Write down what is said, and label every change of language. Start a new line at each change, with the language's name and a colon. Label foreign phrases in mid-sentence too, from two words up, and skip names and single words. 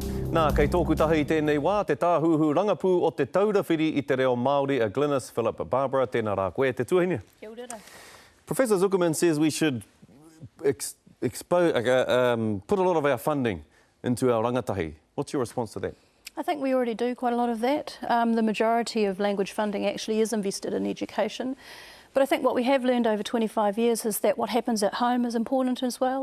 Māori: Nā, kei tōku taha I tēnei wā, te tāhuhu rangapū o te taurawhiri I te reo Māori, a Glynis Philip Barbara, tēnā rā koe, te tuahine. Kia ora.
English: Professor Zuckerman says we should put a lot of our funding into our rangatahi. What's your response to that? I think we already do quite a lot of that. The majority of language funding actually is invested in education. But I think what we have learned over 25 years is that what happens at home is important as well.